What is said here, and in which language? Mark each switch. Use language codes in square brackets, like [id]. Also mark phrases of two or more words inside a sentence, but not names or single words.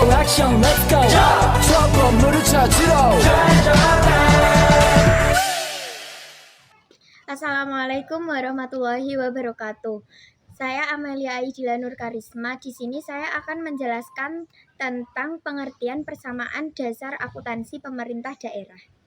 [ko] 액션 [en] let's go [ko] 저 건물을 찾으러 [ar] Assalamualaikum warahmatullahi wabarakatuh. [id] Saya Amelia Aidila Nur Karisma. Di sini saya akan menjelaskan tentang pengertian persamaan dasar akuntansi pemerintah daerah.